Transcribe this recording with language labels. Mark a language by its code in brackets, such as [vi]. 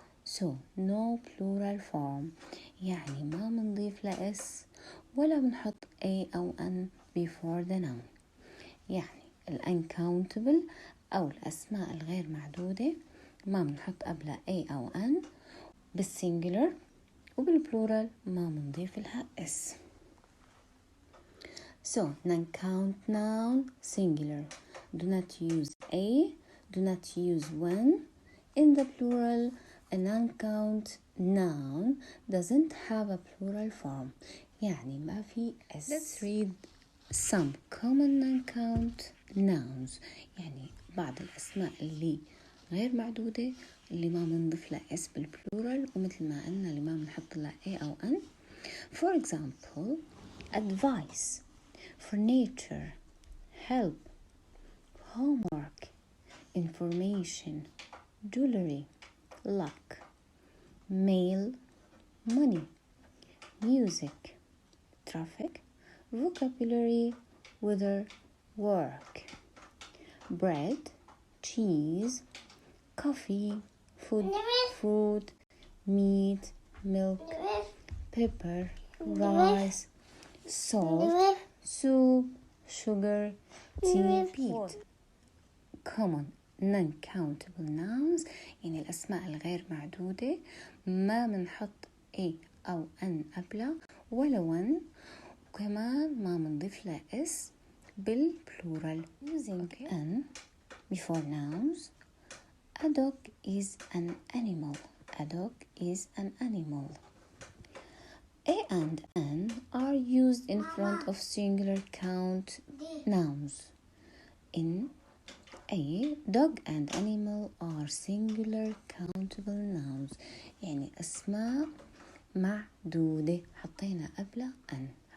[en] So no plural form [ar] يعني ما منضيف لها اس ولا بنحط a أو n before the noun. يعني uncountable أو الأسماء الغير معدودة ما بنحط قبلها a أو n بالسينجولر وبالبلورال ما بنضيف لها s. [en] So non-count noun singular. Do not use a, do not use one. In the plural, a non-count noun doesn't have a plural form. [ar] يعني ما في s. [en] Let's read some common non-count nouns. [ar] يعني بعض الأسماء اللي غير معدودة اللي ما بنضيف لها اس بالبلورال ومثل ما قلنا اللي ما بنحط لها a أو n. [en] For example, advice, furniture, help, homework, information, jewelry, luck, mail, money, music, traffic, vocabulary, weather, work, bread, cheese, coffee, food, fruit, meat, milk, pepper, rice, salt, soup, sugar, tea, peat. Common non-countable nouns [ar] يعني الأسماء الغير معدودة ما منحط a أو n قبلها ولا one وكمان ما منضيف لها s بالبلورال. [en] Using n before nouns. A dog is an animal. A dog is an animal. A and n are used in front of singular count nouns. In A, dog and animal are singular countable nouns. [ar] يعني أسماء معدودة حطينا قبلها أن.